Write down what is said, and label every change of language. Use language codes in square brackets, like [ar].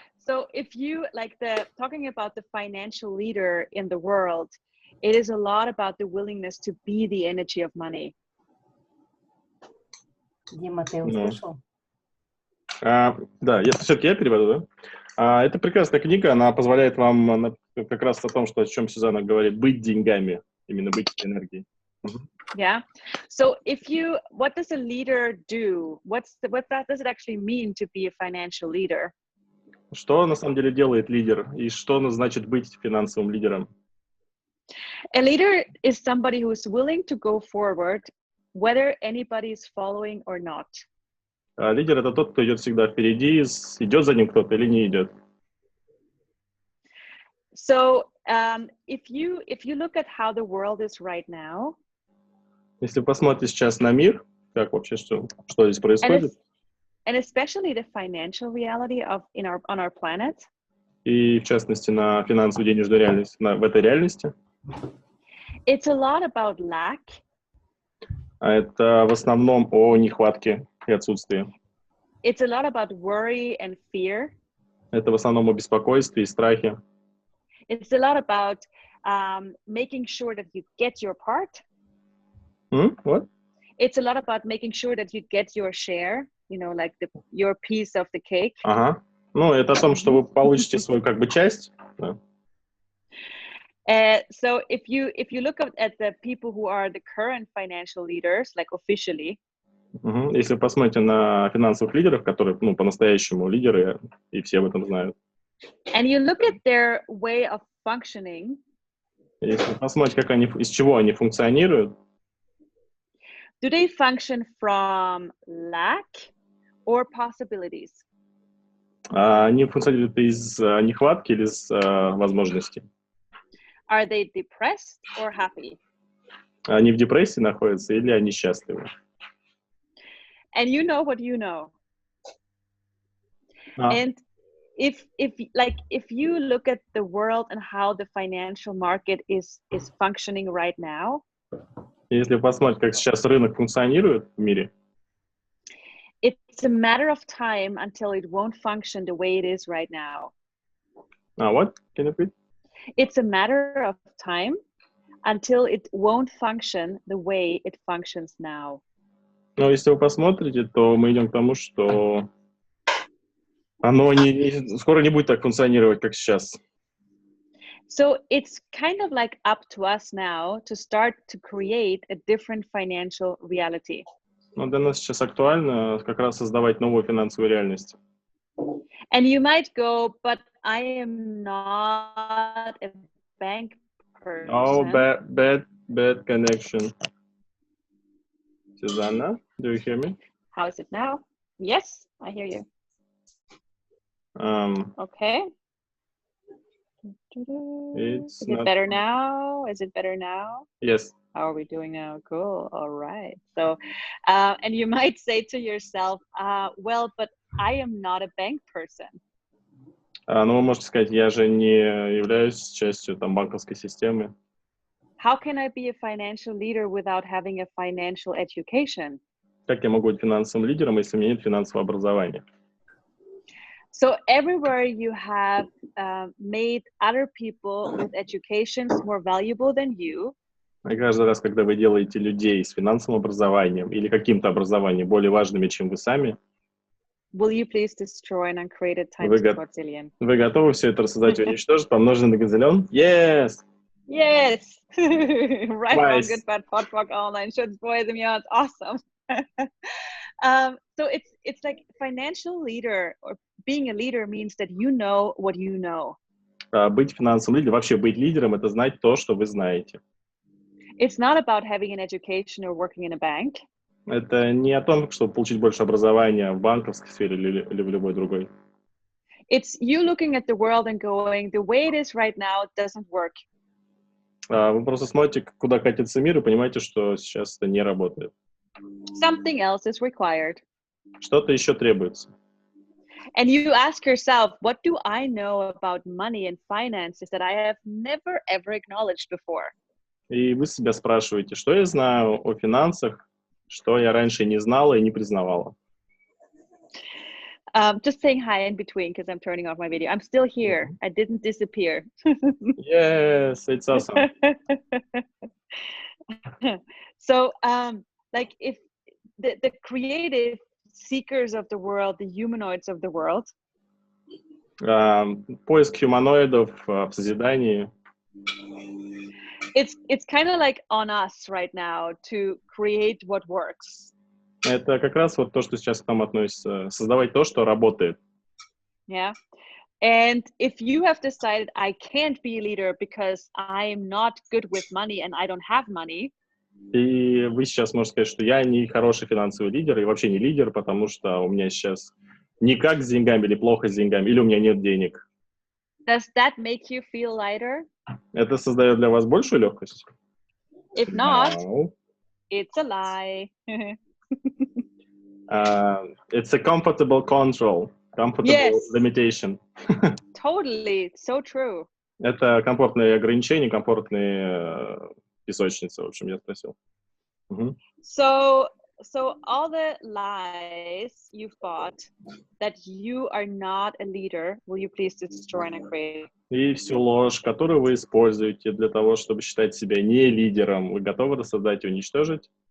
[en] So if you like talking about the financial leader in the world, it is a lot about the willingness to be the energy of money. [ru] Дима, ты услышал? Да, если все-таки я переведу, да? Это прекрасная книга, она позволяет вам как раз о чем Сюзанна говорит, быть деньгами, именно быть энергией. [en] Yeah. So what does a leader do? What does it actually mean to be a financial leader? [ru] Что на самом деле делает лидер и что значит быть финансовым лидером? [en] A leader is somebody who is willing to go forward, whether anybody is following or not. [ru] Лидер — это тот, кто идет всегда впереди, идет за ним кто-то или не идет. [en] So if you look at how the world is right now, [ru] если вы посмотрите сейчас на мир, как вообще что здесь происходит, [en] and especially the financial reality on our planet, [ru] и в частности на финансовую денежную реальность в этой реальности, [en] it's a lot about lack. [ru] Это в основном о нехватке и отсутствии. [en] It's a lot about worry and fear. [ru] Это в основном о беспокойстве и страхе. [en] It's a lot about making sure that you get your part. What? It's a lot about making sure that you get your share, like your piece of the cake. [ru] Ага. Это о том, что вы получите свою часть. Да. [en] So if you look at the people who are the current financial leaders, like officially, [ru] если вы посмотрите на финансовых лидеров, которые по-настоящему лидеры, и все об этом знают. [en] And you look at their way of functioning. [ru] Если вы посмотрите, из чего они функционируют. [en] Do they function from lack or possibilities? [ru] Они функционируют из нехватки или из возможностей? [en] Are they depressed or happy? [ru] Они в депрессии находятся или они счастливы? [en] And you know what you know. And if you look at the world and how the financial market is functioning right now, [ru] если посмотреть, как сейчас рынок функционирует в мире, [en] it's a matter of time until it won't function the way it is right now. What? Can you repeat? It's a matter of time until it won't function the way it functions now. [ru] Если вы посмотрите, то мы идем к тому, что оно скоро не будет так функционировать, как сейчас. [en] So it's kind of like up to us now to start to create a different financial reality. [ru] Для нас сейчас актуально как раз создавать новую финансовую реальность. [en] And you might go, but I am not a bank person. Oh, bad connection. Susanna, do you hear me? How is it now? Yes, I hear you. Okay. Is it better now? Is it better now? Yes. How are we doing now? Cool. All right. So, and you might say to yourself, well, but I am not a bank person. [ru] Вы можете сказать, я же не являюсь частью банковской системы. [en] How can I be a financial leader without having a financial education? [ru] Как я могу быть финансовым лидером, если у меня нет финансового образования? [en] So everywhere you have made other people with educations more valuable than you. [ru] И каждый раз, когда вы делаете людей с финансовым образованием или каким-то образованием более важными, чем вы сами, [en] will you please destroy and uncreate it times [ru] Вы, [en] quadrillion? [ru] вы готовы все это рассоздать и уничтожить, помножить на газелен? [en] Yes! Yes! Right, wrong, Nice. good, bad, pot, rock, online, shirts, boys, and beyond. Awesome. So it's like financial leader or being a leader means that you know what you know. [ru] Быть финансовым лидером, вообще быть лидером, это знать то, что вы знаете. [en] It's not about having an education or working in a bank. [ru] Это не о том, чтобы получить больше образования в банковской сфере или в любой другой. [en] It's you looking at the world and going, the way it is right now doesn't work. [ru] Вы просто смотрите, куда катится мир, и понимаете, что сейчас это не работает. [en] Something else is required. [ru] Что-то еще требуется. [en] And you ask yourself, what do I know about money and finances that I have never ever acknowledged before? [ru] И вы себя спрашиваете, что я знаю о финансах, что я раньше не знала и не признавала. [en] Just saying hi in between because I'm turning off my video. I'm still here. I didn't disappear. Yes, it's awesome. So, like if the creative seekers of the world, the humanoids of the world, [ru] Поиск хуманоидов в созидании. [en] it's kind of like on us right now to create what works. [ru] Это как раз вот то, что сейчас к нам относится. Создавать то, что работает. [en] Yeah. And if you have decided I can't be a leader because I'm not good with money and I don't have money, [ru] И вы сейчас можете сказать, что я не хороший финансовый лидер и вообще не лидер, потому что у меня сейчас никак с деньгами или плохо с деньгами, или у меня нет денег. [en] does that make you feel lighter? [ru] Это создает для вас большую легкость? [en] If not, No. it's a lie. It's a comfortable control, comfortable Yes. limitation. Totally, it's so true. [ru] Это комфортные ограничения, комфортные песочницы, в общем, я спросил. Мгм. [en] So all the lies you've bought that you are not a leader, will you please destroy and uncreate? [ru] И всю ложь, которую вы используете для того, чтобы считать себя не лидером, вы готовы рассоздать и уничтожить?